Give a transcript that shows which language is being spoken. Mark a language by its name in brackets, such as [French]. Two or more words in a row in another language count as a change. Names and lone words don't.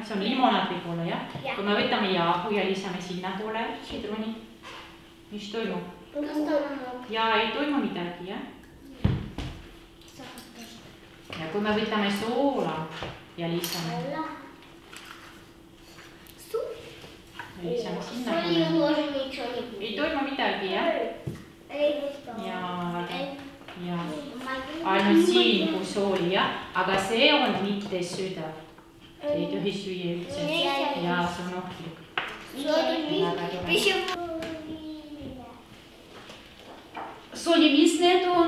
[Estonian] See on limonaad võib-olla, jah? Kui me võtame jahu ja lisame sinna poole sidruni. Mis toimub? Ja ei toimu midagi, jah? Ja kui me võtame soola ja lisame sinna [Russian] Соли [Estonian] poole. [Russian] тоже ничего не будет. [Estonian] Ei toimu midagi, jah? Ja ainult siin, kus oli, jah? Aga see on mitte süda. See ei tohi süüa üldse. Ja see on ohtlik. Sonia, mis need on?